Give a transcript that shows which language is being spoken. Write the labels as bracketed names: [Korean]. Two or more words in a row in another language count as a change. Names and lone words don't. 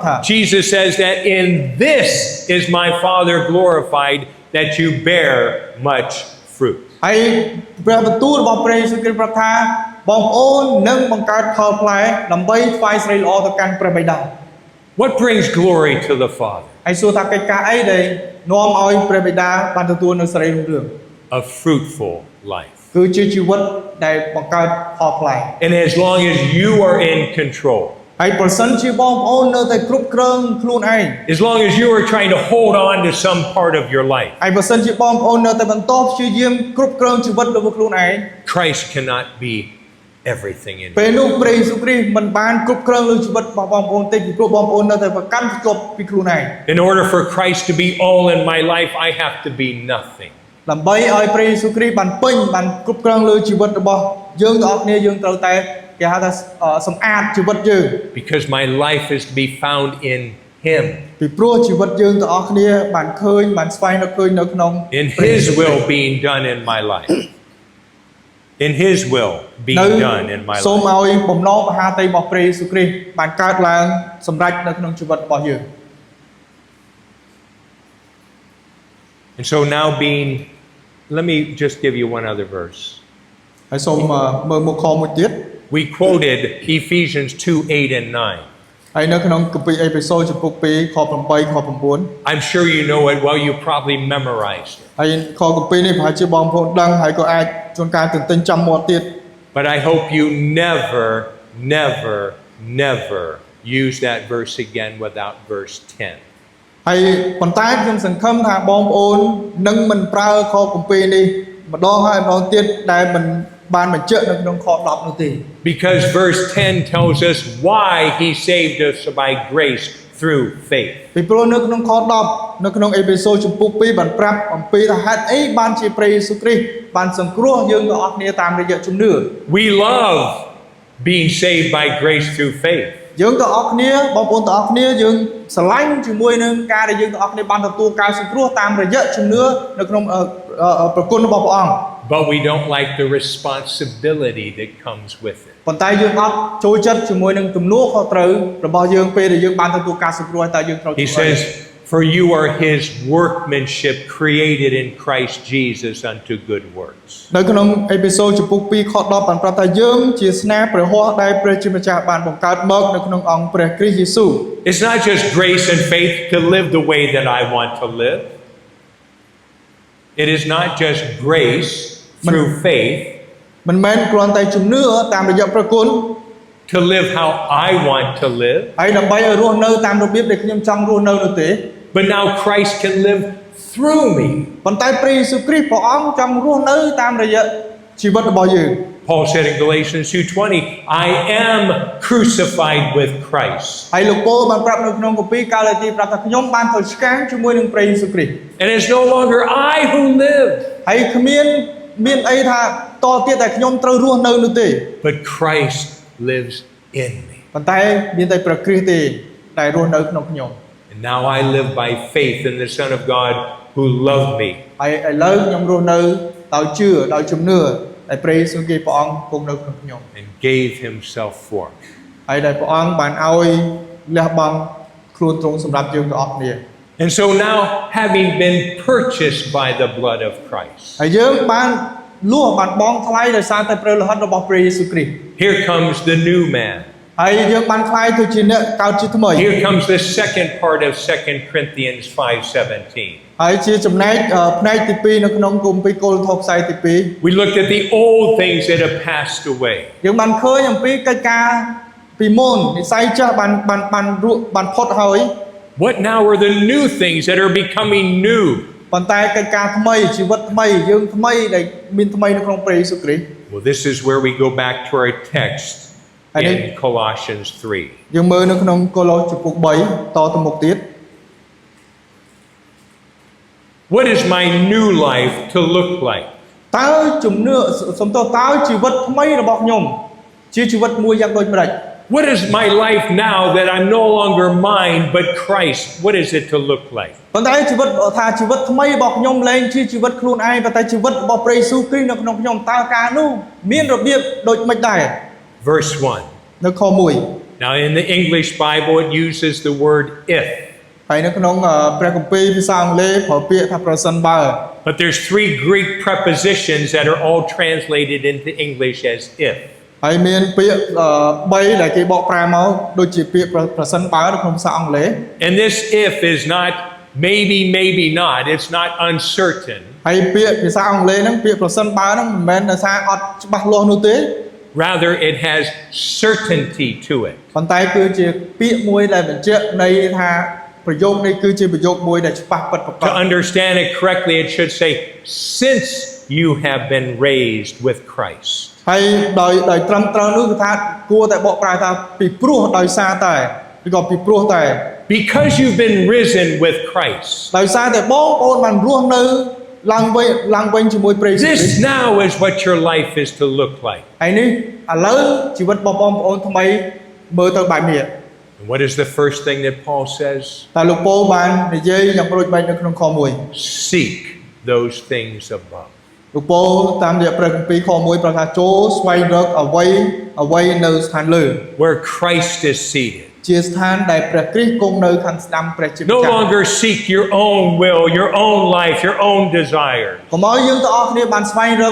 [English] Jesus says that in this is my Father glorified, that you bear much fruit. [Khmer] ហើយព្រះបន្ទូលរបស់ព្រះយេស៊ូវគ្រីស្ទប្រាប់ថាបងប្អូននឹងបង្កើតផលផ្លែដើម្បីថ្វាយស្រីល្អទៅកាន់ព្រះបិតា [English] What brings glory to the Father? [Khmer] ហើយសួរថាកិច្ចការអីដែលនាំឲ្យព្រះបិតាបានទទួលនូវសេរីរុងរឿង [English] A fruitful life. [Khmer] គឺជាជីវិតដែលបង្កើតផលផ្លែ [English] And as long as you are in control, [Khmer] ហើយប្រសិនជាបងប្អូននៅតែគ្រប់គ្រងខ្លួនឯង [English] as long as you are trying to hold on to some part of your life, [Khmer] ហើយប្រសិនជាបងប្អូននៅតែបន្តព្យាយាមគ្រប់គ្រងជីវិតរបស់ខ្លួនឯង [English] Christ cannot be everything in you. [Khmer] ពេលនោះព្រះយេស៊ូវគ្រីស្ទមិនបានគ្រប់គ្រងលើជីវិតរបស់បងប្អូនទេពីព្រោះបងប្អូននៅតែប្រកាន់ភ្ជាប់ពីខ្លួនឯង [English] In order for Christ to be all in my life, I have to be nothing. [Khmer] ដើម្បីឲ្យព្រះយេស៊ូវគ្រីស្ទបានពេញបានគ្រប់គ្រងលើជីវិតរបស់យើងទាំងអស់គ្នាយើងត្រូវតែគេហៅថាសម្អាតជីវិតយើង [English] Because my life is to be found in Him. [Khmer] ពីព្រោះជីវិតយើងទាំងអស់គ្នាបានឃើញបានស្វែងរកឃើញនៅក្នុង [English] In His will being done in my life. In His will [Khmer] នៅ [English] being done in my [Khmer] សូម [English] life. [Khmer] ឲ្យបំណងមហាតីរបស់ព្រះយេស៊ូវគ្រីស្ទបានកើតឡើងសម្រេចនៅក្នុងជីវិតរបស់យើង [English] And so now let me just give you one other verse. [Khmer] ហើយសូមមើលមុខខមួយទៀត [English] We quoted Ephesians 2:8 and 9. [Khmer] ហើយនៅក្នុងគម្ពីរអេផេសូចំពុក2ខ8ខ9 [English] I'm sure you know it well, you probably memorized it. [Khmer] ហើយខគម្ពីរនេះប្រហែលជាបងប្អូនដឹងហើយក៏អាចជួនកាលទន្ទិញចាំមាត់ទៀត [English] But I hope you never use that verse again without verse 10. [Khmer] ហើយប៉ុន្តែខ្ញុំសង្ឃឹមថាបងប្អូននឹងមិនប្រើខគម្ពីរនេះម្ដងហើយម្ដងទៀតដែលមិនបានបញ្ជាក់នៅក្នុងខ10នោះទេ [English] Because verse 10 tells us why he saved us by grace through faith. [Khmer] ពីព្រោះនៅក្នុងខ10នៅក្នុងអេផេសូចំពុក2បានប្រាប់អំពីថាហេតុអីបានជាព្រះយេស៊ូវគ្រីស្ទបានសង្គ្រោះយើងទាំងអស់គ្នាតាមរយៈជំនឿ [English] We love being saved by grace through faith. [Khmer] យើងទាំងអស់គ្នាបងប្អូនទាំងអស់គ្នាយើងស្រឡាញ់ជាមួយនឹងការដែលយើងទាំងអស់គ្នាបានទទួលការសង្គ្រោះតាមរយៈជំនឿនៅក្នុងប្រគុណរបស់ព្រះអង្គ [English] But we don't like the responsibility that comes with it. [Khmer] ប៉ុន្តែយើងអត់ចូលចិត្តជាមួយនឹងទំនួលខុសត្រូវរបស់យើងពេលដែលយើងបានទទួលការសង្គ្រោះហើយតើយើងត្រូវ [English] He says, "For you are his workmanship created in Christ Jesus unto good works." [Khmer] នៅក្នុងអេពីសូតចំពុក2ខ10បានប្រាប់ថាយើងជាស្នាព្រះហស្ថដែលព្រះជាម្ចាស់បានបង្កើតមកនៅក្នុងអង្គព្រះគ្រីស្ទយេស៊ូវ [English] It's not just grace and faith to live the way that I want to live. It is not just grace through faith [Khmer] មិនមែនគ្រាន់តែជំនឿតាមរយៈព្រះគុណ [English] to live how I want to live. [Khmer] ហើយដើម្បីឲ្យរស់នៅតាមរបៀបដែលខ្ញុំចង់រស់នៅនោះទេ [English] But now Christ can live through me. [Khmer] ប៉ុន្តែព្រះយេស៊ូវគ្រីស្ទព្រះអង្គចង់រស់នៅតាមរយៈជីវិតរបស់យើង [English] Paul said in Galatians 2:20, I am crucified with Christ. [Khmer] ហើយលោកប៉ូលបានប្រាប់នៅក្នុងគម្ពីរកាឡាទីប្រាប់ថាខ្ញុំបានត្រូវឆ្កាងជាមួយនឹងព្រះយេស៊ូវគ្រីស្ទ [English] And it's no longer I who live, [Khmer] ហើយគ្មានអីថាតទៀតតែខ្ញុំត្រូវរស់នៅនោះទេ [English] but Christ lives in me. [Khmer] ប៉ុន្តែមានតែព្រះគ្រីស្ទទេដែលរស់នៅក្នុងខ្ញុំ [English] And now I live by faith in the Son of God who loved me. [Khmer] ហើយឥឡូវខ្ញុំរស់នៅដោយជឿដោយជំនឿដែលព្រះយេស៊ូវគ្រីស្ទព្រះអង្គគង់នៅក្នុងខ្ញុំ [English] And gave himself for me. [Khmer] ហើយដែលព្រះអង្គបានឲ្យលះបង់ខ្លួនទ្រង់សម្រាប់យើងទាំងអស់គ្នា [English] And so now, having been purchased by the blood of Christ, [Khmer] ហើយយើងបានលួសបានបង់ថ្លៃដោយសារតែព្រះលោហិតរបស់ព្រះយេស៊ូវគ្រីស្ទ [English] here comes the new man. [Khmer] ហើយយើងបានខ្លាយទៅជាអ្នកកើតជាថ្មី [English] Here comes the second part of 2 Corinthians 5:17. [Khmer] ហើយជាចំណែកផ្នែកទី2នៅក្នុងគម្ពីរកូរិនថូសផ្សាយទី [English] We looked at the old things that have passed away. [Khmer] 2 យើងបានឃើញអំពីកិច្ចការពីមុននិស្ស័យចាស់បានផុតហើយ [English] What now are the new things that are becoming new? [Khmer] ប៉ុន្តែកិច្ចការថ្មីជីវិតថ្មីយើងថ្មីដែលមានថ្មីនៅក្នុងព្រះយេស៊ូវគ្រីស្ទ [English] Well, this is where we go back to our text in Colossians 3. [Khmer] យើងមើលនៅក្នុងកូឡូសចំពុក3តទៅមុខទៀត [English] What is my new life to look like? [Khmer] តើជំនឿសំទោសតើជីវិតថ្មីរបស់ខ្ញុំជាជីវិតមួយយ៉ាងដូចម្ដេច [English] What is my life now that I'm no longer mine but Christ? What is it to look like? [Khmer] ប៉ុន្តែជីវិតថាជីវិតថ្មីរបស់ខ្ញុំលែងជាជីវិតខ្លួនឯងប៉ុន្តែជីវិតរបស់ព្រះយេស៊ូវគ្រីស្ទនៅក្នុងខ្ញុំតើការនោះមានរបៀបដូចម៉េចដែរ [English] Verse 1. [Khmer] នៅខ1 [English] Now in the English Bible it uses the word if. [Khmer] ហើយនៅក្នុងព្រះគម្ពីរភាសាអង់គ្លេសប្រើពាក្យថាប្រសិនបើ [English] But there's 3 Greek prepositions that are all translated into English as if. [Khmer] ហើយមានពាក្យ3ដែលគេបកប្រែមកដូចជាពាក្យប្រសិនបើនៅក្នុងភាសាអង់គ្លេស [English] And this if is not maybe not. It's not uncertain. [Khmer] ហើយពាក្យភាសាអង់គ្លេសហ្នឹងពាក្យប្រសិនបើហ្នឹងមិនមែនដោយសារអត់ច្បាស់លាស់នោះទេ [English] Rather it has certainty to it. [Khmer] ប៉ុន្តែគឺជាពាក្យមួយដែលបញ្ជាក់ន័យថាប្រយោគនេះគឺជាប្រយោគមួយដែលច្បាស់ពិតប្រាកដ [English] To understand it correctly it should say since you have been raised with Christ. [Khmer] ហើយដោយត្រឹមត្រូវនោះគឺថាគួរតែបកប្រែថាពីព្រោះដោយសារតែឬក៏ពីព្រោះតែ [English] Because you've been risen with Christ. [Khmer] ដោយសារតែបងប្អូនបានរស់នៅឡើងវិញជាមួយព្រះយេស៊ូវគ្រីស្ទ [English] This now is what your life is to look like. [Khmer] ហើយនេះឥឡូវជីវិតរបស់បងប្អូនថ្មីមើលទៅបែបនេះ [English] And what is the first thing that Paul says? [Khmer] តែលោកប៉ូលបាននិយាយយ៉ាងប្រូចបែកនៅក្នុងខ1 [English] Seek those things above. [Khmer] លោកប៉ូលតាមរយៈព្រះគម្ពីរខ1ប្រកាសចូលស្វែងរកអ្វីនៅស្ថានលើ [English] Where Christ is seated. [Khmer] ជាស្ថានដែលព្រះគ្រីស្ទគង់នៅខាងស្ដាំព្រះជាម្ [English] No [Khmer] ចាស់ [English] longer seek your own will, your own life, your own desires.